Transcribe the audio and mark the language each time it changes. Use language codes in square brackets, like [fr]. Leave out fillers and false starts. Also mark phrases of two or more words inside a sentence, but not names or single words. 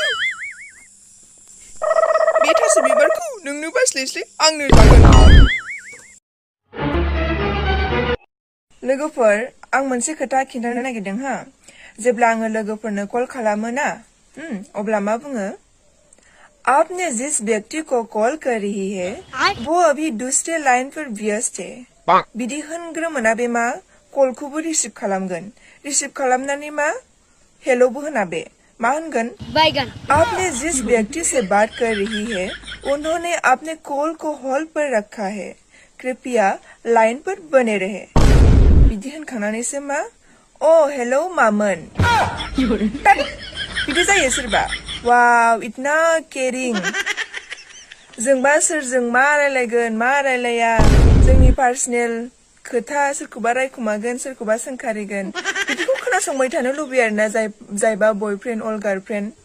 [brx] बे थास' बिबारखौ नोंनो बास्लायस्लाय आंनो जागोन लोगोफोर आं मोनसे खोथा खिन्थानो नागिरदों हा जेब्ला आङो लोगोफोरनो कल खालामो ना अब्ला मा बुङो [hi] आपने जिस व्यक्ति को कॉल कर रही है वो अभी दूसरे लाइन पर व्यस्त है [brx] बिदि होनग्रोमोना बे मा कलखौबो रिसिभ खालामगोन रिसिभ खालामनानै मा हेल'बो होना बे मा होनगोन? बैगन। [hi] आपने जिस व्यक्ति से बात कर रही है उन्होंने अपने कॉल को होल्ड पर रखा है, कृपया लाइन पर बने रहे। [brx] बिदि होनखांनानैसो मा अ हेलौ मामोन बिदि जायो सोरबा। [hi] वाव इतना केरिं। [brx] जोंबा सोरजों मा रायलायगोन मा रायलाया, जोंनि पार्सनेल खोथा सोरखौबा रायखुमागोन सोरखौबा सोंखारिगोन बिदिखौ खोनासंबाय थानो लुबैयो आरोना जायबा बयफ्रेन्ड अल गार्लफ्रेन्ड।